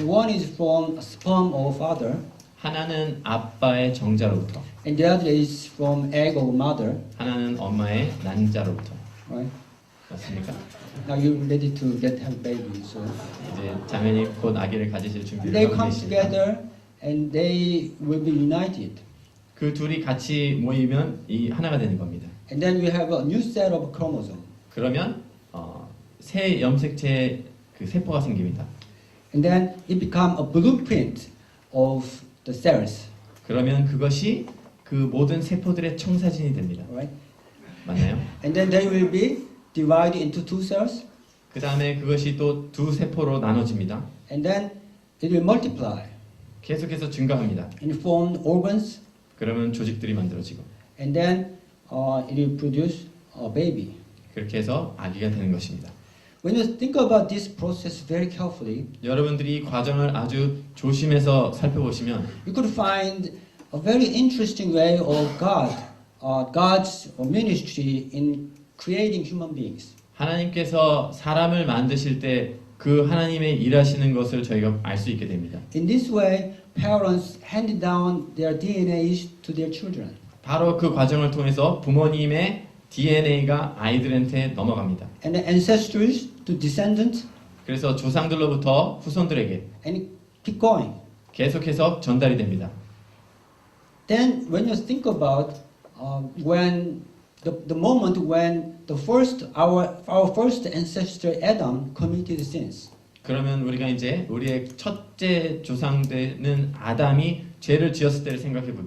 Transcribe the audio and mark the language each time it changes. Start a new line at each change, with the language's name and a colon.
English: One is from a sperm of father,
Korean: 하나는 아빠의 정자로부터,
English: and the other is from egg of mother.
Korean: 하나는 엄마의 난자로부터.
English: Right?
Korean: 맞습니까?
English: Now you're ready to have baby. So
Korean: 이제 자매님 곧 아기를 가지실 준비를
English: they
Korean: 하고
English: come
Korean: 계십니다.
English: together, and they will be united.
Korean: 그 둘이 같이 모이면 이 하나가 되는 겁니다.
English: And then we have a new set of chromosome.
Korean: 그러면 새 염색체의 그 세포가 생깁니다.
English: And then it becomes a blueprint of the cells.
Korean: 그러면 그것이 그 모든 세포들의 청사진이 됩니다.
English: Right?
Korean: 맞나요?
English: And then they will be divided into two cells,
Korean: 그 다음에 그것이 또 두 세포로 나눠집니다.
English: and then it will multiply
Korean: 계속해서 증가합니다.
English: and form organs,
Korean: 그러면 조직들이 만들어지고
English: and then it will produce a baby.
Korean: 그렇게 해서 아기가 되는 것입니다.
English: When you think about this process very carefully,
Korean: 여러분들이 이 과정을 아주 조심해서 살펴보시면
English: you could find a very interesting way of God's ministry in creating human beings.
Korean: 하나님께서 사람을 만드실 때 그 하나님의 일하시는 것을 저희가 알 수 있게 됩니다.
English: In this way, parents handed down their DNAs to their children.
Korean: 바로 그 과정을 통해서 부모님의 DNA가 아이들한테 넘어갑니다.
English: And the ancestors to descendants,
Korean: 그래서 조상들로부터 후손들에게
English: and keep going.
Korean: 계속해서 전달이 됩니다.
English: Then, when you think about when the moment when our first ancestor Adam committed sins,
Korean: 그러면 우리가 이제 우리의 첫째 조상되는 아담이 죄를 지었을 때를 생각해 볼게요.